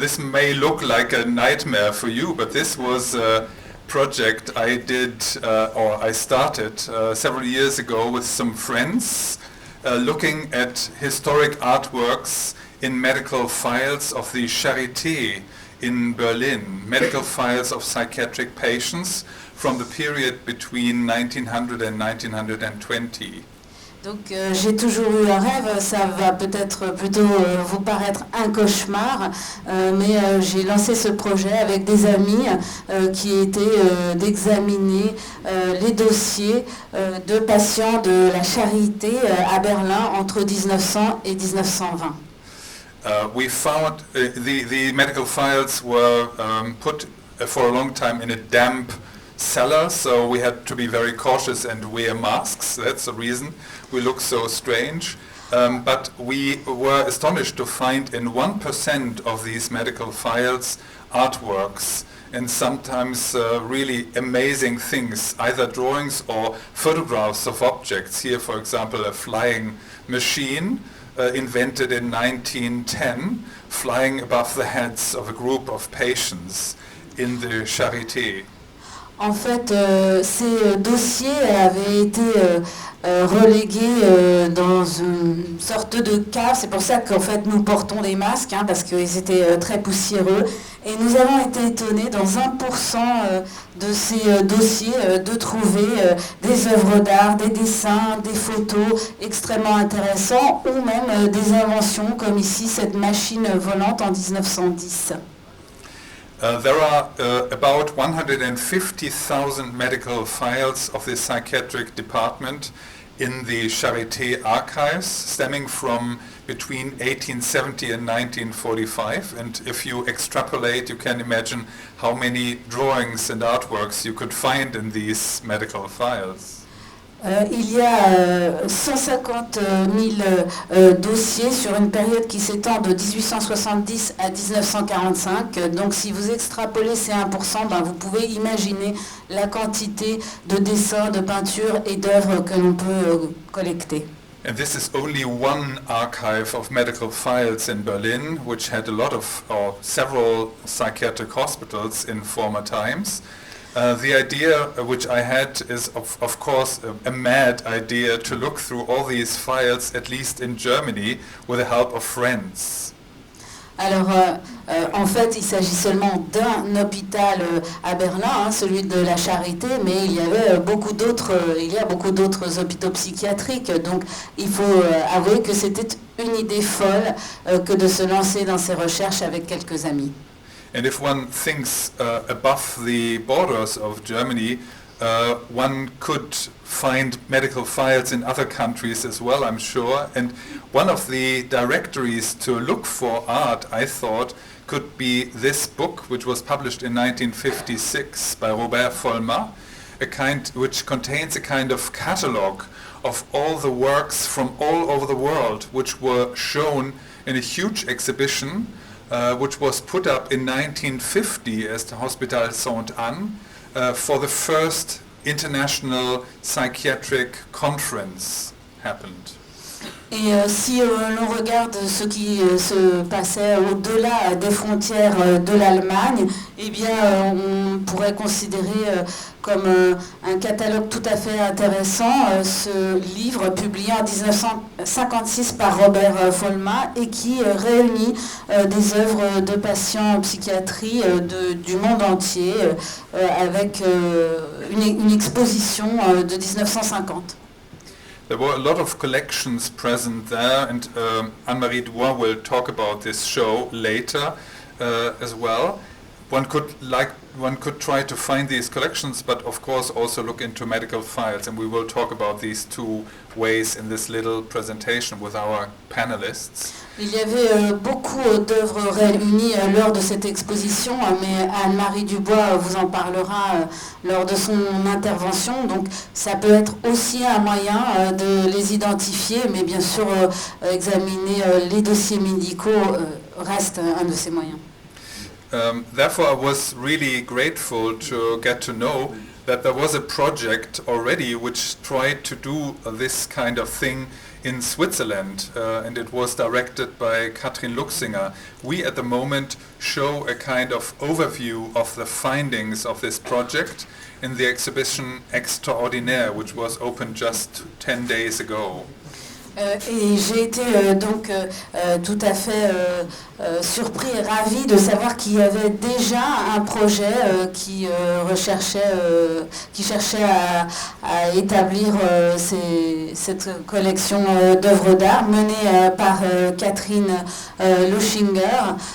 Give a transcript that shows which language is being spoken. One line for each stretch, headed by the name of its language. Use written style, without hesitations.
English: This may look like a nightmare for you, but this was a project I did, or I started several years ago with some friends, looking at historic artworks in medical files of the Charité in Berlin, medical files of psychiatric patients from the period between 1900 and 1920.
French: Donc j'ai toujours eu un rêve, ça va peut-être plutôt vous paraître un cauchemar, mais j'ai lancé ce projet avec des amis qui étaient d'examiner les dossiers de patients de la Charité à Berlin entre 1900 et 1920.
English: We found the medical files were put for a long time in a damp cellar, so we had to be very cautious and wear masks. That's the reason we look so strange. But we were astonished to find in 1% of these medical files artworks and sometimes really amazing things, either drawings or photographs of objects. Here, for example, a flying machine invented in 1910, flying above the heads of a group of patients in the Charité.
French: En fait, ces dossiers avaient été relégués dans une sorte de cave. C'est pour ça qu'en fait nous portons des masques, parce qu'ils étaient très poussiéreux. Et nous avons été étonnés dans 1% de ces dossiers de trouver des œuvres d'art, des dessins, des photos extrêmement intéressants ou même des inventions comme ici cette machine volante en 1910.
English: There are about 150,000 medical files of the psychiatric department in the Charité archives, stemming from between 1870 and 1945. And if you extrapolate, you can imagine how many drawings and artworks you could find in these medical files.
French: Il y a 150 000 dossiers sur une période qui s'étend de 1870 à 1945. Donc si vous extrapolez ces 1%, vous pouvez imaginer la quantité de dessins, de peintures et d'œuvres que l'on peut collecter.
English: And this is only one archive of medical files in Berlin, which had a lot of, or several psychiatric hospitals in former times. The idea which I had is of course a mad idea to look through all these files, at least in Germany, with the help of friends.
French: Alors, en fait, il s'agit seulement d'un hôpital à Berlin, celui de la Charité, mais il y a beaucoup d'autres hôpitaux psychiatriques. Donc, il faut avouer que c'était une idée folle que de se lancer dans ces recherches avec quelques amis.
English: And if one thinks above the borders of Germany, one could find medical files in other countries as well, I'm sure. And one of the directories to look for art, I thought, could be this book, which was published in 1956 by Robert Vollmar, which contains a kind of catalogue of all the works from all over the world, which were shown in a huge exhibition, which was put up in 1950 as the Hospital Sainte-Anne for the first international psychiatric conference happened.
French: Et si l'on regarde ce qui se passait au-delà des frontières de l'Allemagne, eh bien, on pourrait considérer comme un catalogue tout à fait intéressant ce livre publié en 1956 par Robert Vollmar et qui réunit des œuvres de patients en psychiatrie du monde entier avec une exposition de 1950.
English: There were a lot of collections present there, and Anne-Marie Drouot will talk about this show later as well. One could try to find these collections, but of course also look into medical files, and we will talk about these two ways in this little presentation with our panelists.
French: Il y avait beaucoup d'œuvres réunies lors de cette exposition, mais Anne-Marie Dubois vous en parlera lors de son intervention. Donc ça peut être aussi un moyen de les identifier, mais bien sûr examiner les dossiers médicaux reste un de ces moyens.
English: Therefore, I was really grateful to get to know that there was a project already which tried to do this kind of thing in Switzerland, and it was directed by Katrin Luxinger. We at the moment show a kind of overview of the findings of this project in the exhibition Extraordinaire, which was opened just 10 days ago.
French: Et j'ai été donc tout à fait surpris et ravi de savoir qu'il y avait déjà un projet qui cherchait à établir cette collection d'œuvres d'art menée par Catherine Luxinger.